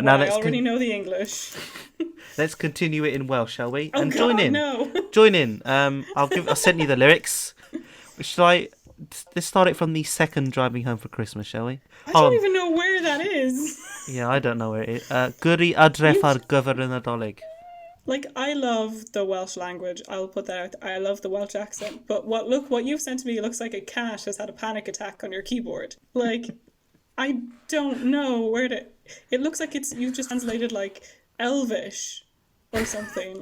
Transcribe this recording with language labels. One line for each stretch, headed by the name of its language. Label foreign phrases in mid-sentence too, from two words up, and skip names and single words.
English: I already know the English. Let's continue it in Welsh, shall we? Oh, and God, join in. no. Join in. I'll send you the lyrics. Let's start it from the second Driving Home for Christmas, shall we? I don't even know where that is. Yeah, I don't know where it is.
Welsh: Gyrru adref ar gyfer y Nadolig.
English: Like, I love the Welsh language. I'll put that out there. I love the Welsh accent. But what you've sent to me looks like a cat has had a panic attack on your keyboard. Like, I don't know where to... It looks like you've just translated, like, Elvish or something.